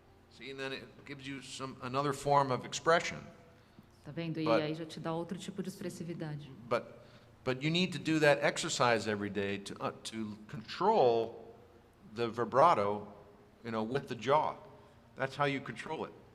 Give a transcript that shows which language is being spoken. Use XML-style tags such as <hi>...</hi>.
<en>See, and then it gives you another form of expression.</en> <pt>Tá vendo? E</pt> <en>But-</en> <pt>aí já te dá outro tipo de expressividade.</pt> <en>But you need to do that exercise every day to control the vibrato, with the jaw. That's how you control it.</en>